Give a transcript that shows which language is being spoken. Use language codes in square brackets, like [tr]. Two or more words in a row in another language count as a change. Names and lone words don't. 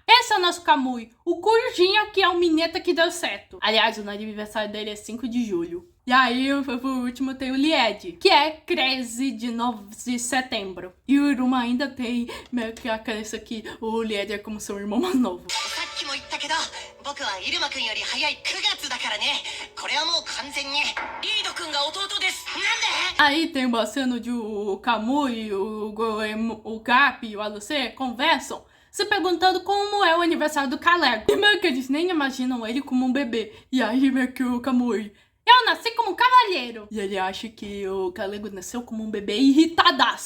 [pt] Esse é o nosso Kamui, o Corujinha, que é o mineta que deu certo. Aliás, o aniversário dele é 5 de julho. E aí, por último, tem o Lied, que é 13 de setembro. E o Iruma ainda tem meio que a crença que o Lied é como seu irmão mais novo. [ja] さっきも言ったけど僕はイルマくんより早い9月だからね。これはもう完全にリードくんが弟です。なんで？ [pt] Aí tem uma cena de o Kamui, o Goemu, o Gap e o Alucê conversam, se perguntando como é o aniversário do Kalego. E meio que eles nem imaginam ele como um bebê. E aí meio que o Kamui... Eu nasci como um cavalheiro. E ele acha que o Kalego nasceu como um bebê irritadaço.